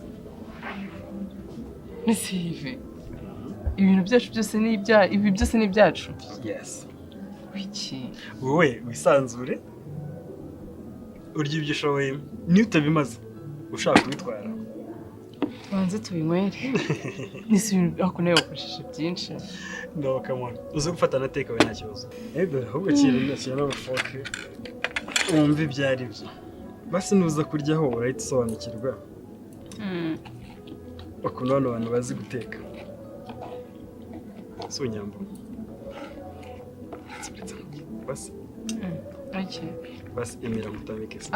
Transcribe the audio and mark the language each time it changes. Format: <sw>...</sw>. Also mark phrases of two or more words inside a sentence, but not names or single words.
<rw>Ese Yve ibintu byacu byose ni ibi byose ni ibyacu</rw> <en>yes</en> <rw>wiki wowe wisanzure urya ibyo ushoboye niyo utabimaze ushaka kubitwara banze tubinywere nisi ibintu ako nayo wakoresheje byinshi</rw> <en>no come on</en> <rw>uze gufata na</rw> <en>take away</en> <rw>nta kibazo ahubwo kintu n'abafoke wumva ibyari byo basi nuza kuryaho urahita usobanukirwa ukuntu hano abantu bazi guteka so Nyambo basi basi emera mutabike se</rw>